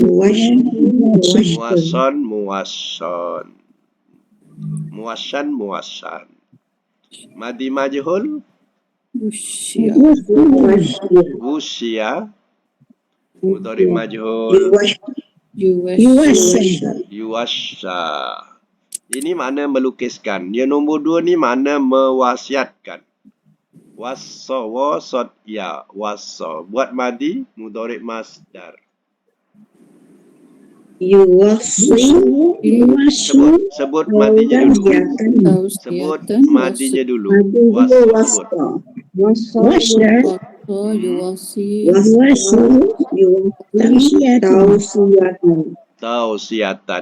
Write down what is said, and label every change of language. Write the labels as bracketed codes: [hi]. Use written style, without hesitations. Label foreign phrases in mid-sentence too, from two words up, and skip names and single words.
[ar] Muwasson. ماضي مجهول. وُصِّيَ. مضارع مجهول. يُوَصَّى. [ms] Ini makna melukiskan. Yang nombor 2 ni makna mewasiatkan. [ar] وصّى، وصّت، يا، وصّى. [ms] Buat madi, [ar] مضارع مصدر. [ms] Sebut madinya dulu. Sebut madinya dulu. [ar] Tausiatan.